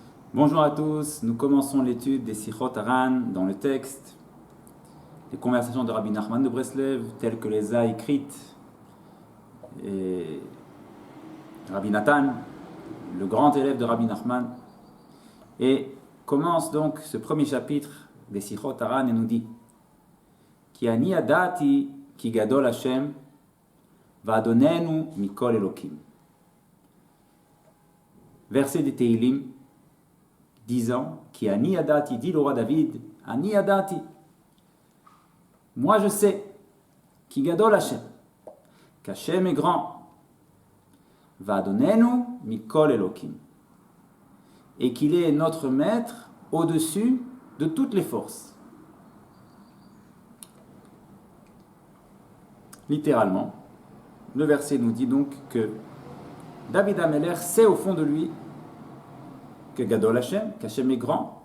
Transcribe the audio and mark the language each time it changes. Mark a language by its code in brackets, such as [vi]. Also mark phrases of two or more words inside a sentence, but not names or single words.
[fr] Bonjour à tous, nous commençons l'étude des Sichot Haran dans le texte, les conversations de Rabbi Nachman de Breslev, telles que les a écrites et Rabbi Nathan, le grand élève de Rabbi Nachman, et commence donc ce premier chapitre des Sichot Haran et nous dit [he] כי אני ידעתי כי גדול השם ואדנינו מכל אלהים. [fr] Verset des Teilim, disant [he] כי אני ידעתי, [fr] dit le roi David, [he] אני ידעתי, [fr] moi je sais, [he] כי גדול השם, [fr] qu'Hashem est grand, [he] ואדנינו מכל אלהים, [fr] et qu'il est notre maître au-dessus de toutes les forces. Littéralement, le verset nous dit donc que David Ameler sait au fond de lui que [he] גדול השם, [fr] qu'Hashem est grand.